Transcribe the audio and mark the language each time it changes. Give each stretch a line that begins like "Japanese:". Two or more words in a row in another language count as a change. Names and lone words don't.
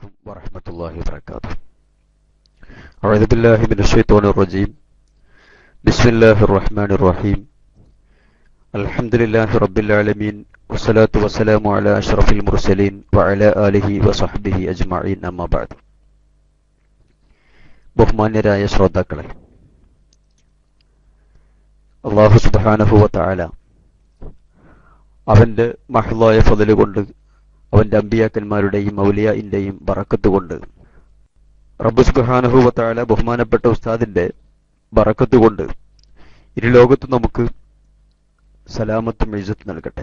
Arabic: ورحمة الله وبركاته. أعوذ بالله من الشيطان الرجيم. بسم الله الرحمن الرحيم. الحمد لله رب العالمين والصلاة والسلام على أشرف المرسلين وعلى آله وصحبه أجمعين أما بعد.
Malayalam: ബഹുമാന്യരായ ശ്രോതാക്കളെ,
Arabic: الله سبحانه وتعالى
Malayalam: അവന്റെ മഹ്ളായ ഫള് കൊണ്ട്, അവന്റെ അമ്പിയാക്കന്മാരുടെയും ഔലിയാഇന്റെയും ബറക്കത്ത് കൊണ്ട്, റബ്ബ്
Arabic: سبحانه وتعالى
Malayalam: ബഹുമാനപ്പെട്ട ഉസ്താദിന്റെ ബറക്കത്ത് കൊണ്ട് ഇരു ലോകത്തും നമുക്ക് സലാമത്തും ഇസ്സത്തും നൽകട്ടെ.